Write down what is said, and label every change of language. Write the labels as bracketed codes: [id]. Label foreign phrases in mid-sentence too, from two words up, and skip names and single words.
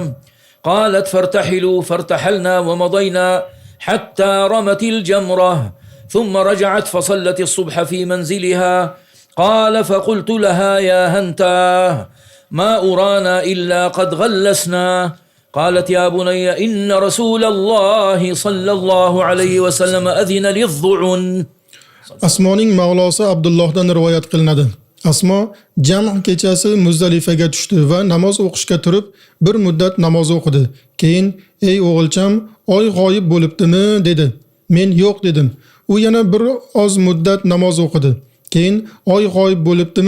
[ar] قالت: فارتحلوا، فارتحلنا ومضينا حتى رمت الجمرة، ثم رجعت فصلت الصبح في منزلها. قال: فقلت لها: يا هنتاه، ما أرانا إلا قد غلسنا. قالت يا بني إن رسول الله صلى الله عليه وسلم أذن للضعن. [uz] Asmoning mavlosi Abdullohdan rivoyat qilinadi. Asmo jam' kechasi Muzdalifaga tushdi va namoz o'qishga turib, bir muddat namoz o'qidi. Keyin, "Ey o'g'ilcham, oy g'oyib bo'libdimi?" dedi. Men yo'q dedim. U yana bir oz muddat namoz o'qidi. Keyin, "Oy g'oyib bo'libdimi?"